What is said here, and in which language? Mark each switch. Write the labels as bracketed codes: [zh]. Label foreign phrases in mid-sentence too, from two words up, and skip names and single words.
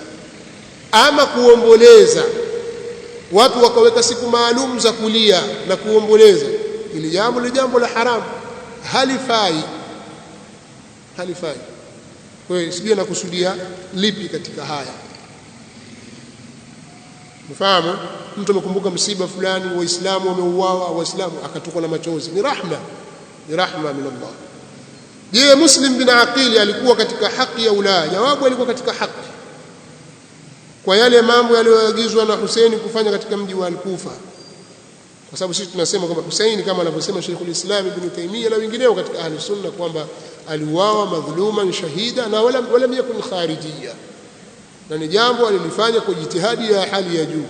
[sw] Ama kuomboleza, watu wakaweka siku maalum za kulia na kuomboleza, ili jambo ni jambo la haramu, halifai. Kwa hiyo sijui nakusudia lipi katika haya. Mfahamu, mtu amekumbuka msiba fulani, waislamu wameuawa, waislamu akatokwa na machozi, ni [ar] رحمة من الله. [sw] Je, Muslim bin Aqil alikuwa katika haki ya ulaya? Jawabu, alikuwa katika haki kwa yale mambo yaliyoagizwa na Hussein kufanya katika mji wa Al-Kufa, kwa sababu sisi tunasema kwamba Hussein kama anavyosema Sheikhul Islam Ibn Taymiyyah na wengineo katika [ar] أهل السنة [sw] kwamba aliuawa [ar] مظلوما شهيدا [sw] na [ar] ولم يكن خارجيا, [sw] na ni jambo alilifanya kwa jitihadi ya hali ya juu.